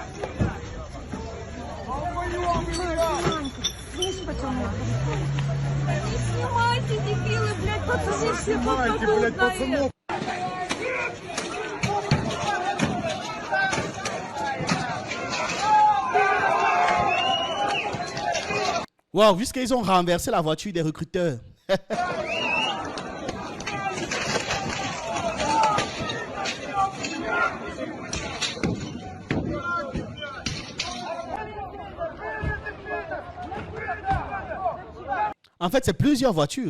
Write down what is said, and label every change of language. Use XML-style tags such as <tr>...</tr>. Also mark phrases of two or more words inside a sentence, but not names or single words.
<ru>Слышь, пацаны. Не снимайте, дебилы, блядь, пацаны все попадут на это.</ru> <fr>Wow, vu qu'ils ont renversé la voiture des recruteurs. En fait, c'est plusieurs voitures.</fr>